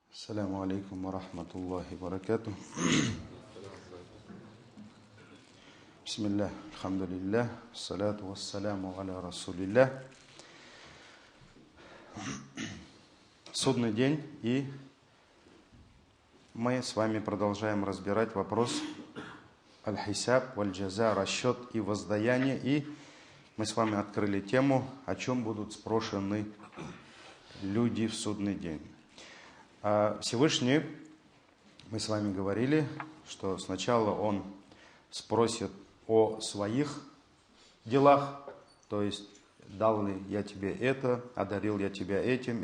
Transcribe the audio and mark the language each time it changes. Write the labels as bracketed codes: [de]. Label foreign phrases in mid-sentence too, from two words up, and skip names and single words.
[ar] السلام عليكم ورحمة الله وبركاته بسم الله الحمد لله الصلاة والسلام على رسول الله. [ru] Судный день, и мы с вами продолжаем разбирать вопрос [ar] الحساب والجزاء, [ru] расчет и воздаяние. И мы с вами открыли тему, о чем будут спрошены люди в судный день. Всевышний, мы с вами говорили, что сначала Он спросит о своих делах, то есть дал ли я тебе это, одарил я тебя этим.